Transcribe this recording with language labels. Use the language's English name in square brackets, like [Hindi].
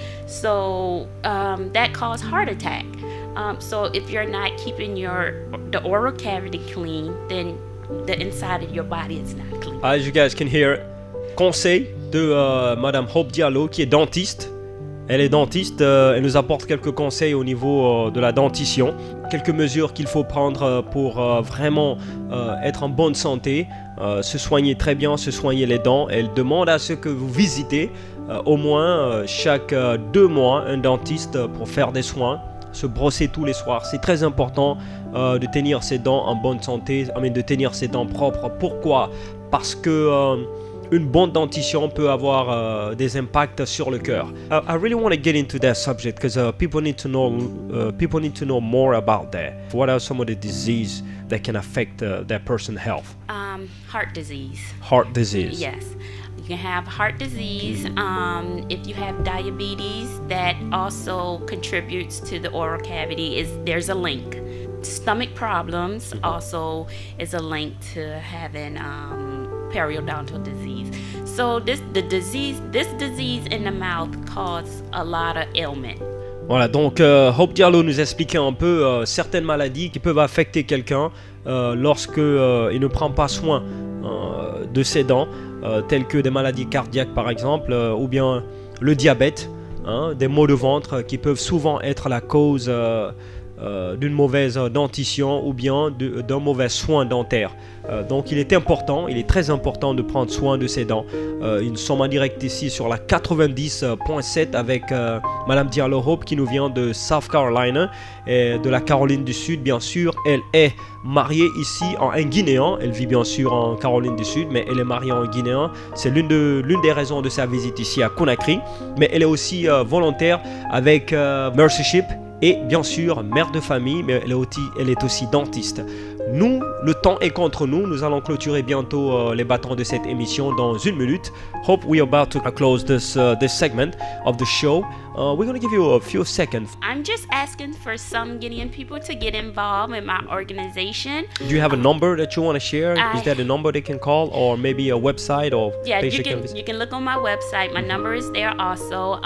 [English] So that causes heart attack. So if you're not keeping the oral cavity clean, then the inside of your body is not clean. As you guys can hear, [French] conseil de Madame Hope Diallo, qui est dentiste. Elle est dentiste, elle nous apporte quelques conseils au niveau de la dentition, quelques mesures qu'il faut prendre pour vraiment être en bonne santé, se soigner très bien, se soigner les dents. Elle demande à ce que vous visitez au moins chaque 2 mois un dentiste pour faire des soins, se brosser tous les soirs. C'est très important de tenir ses dents en bonne santé, de tenir ses dents propres. Pourquoi ? Parce que une bonne dentition peut avoir des impacts sur le cœur. [English] I really want to get into that subject because people need to know more about that. What are some of the diseases that can affect that person's health? Heart disease. Heart disease. Yes. You can have heart disease. If you have diabetes, that also contributes to the oral cavity. There's a link. Stomach problems also is a link to having periodontal disease. So this disease in the mouth causes a lot of ailment. [French] Voilà, donc Hope Diallo nous expliquait un peu certaines maladies qui peuvent affecter quelqu'un lorsque il ne prend pas soin de ses dents, telles que des maladies cardiaques par exemple, ou bien le diabète, des maux de ventre qui peuvent souvent être la cause d'une mauvaise dentition ou bien d'un mauvais soin dentaire. Donc il est très important de prendre soin de ses dents. Nous sommes en direct ici sur la 90.7 avec Madame Diallo Hope qui nous vient de South Carolina et de la Caroline du Sud. Bien sûr, elle est mariée ici en Guinéen. Elle vit bien sûr en Caroline du Sud, mais elle est mariée en Guinéen. C'est l'une des raisons de sa visite ici à Conakry. Mais elle est aussi volontaire avec Mercy Ship. Et bien sûr, mère de famille, mais elle est aussi dentiste. Nous, le temps est contre nous. Nous allons clôturer bientôt les bâtons de cette émission dans 1 minute. [English] Hope we are about to close this segment of the show. We're going to give you a few seconds. I'm just asking for some Guinean people to get involved in my organization. Do you have a number that you want to share? Is that a number they can call, or maybe a website or page you can look on my website. My number is there also.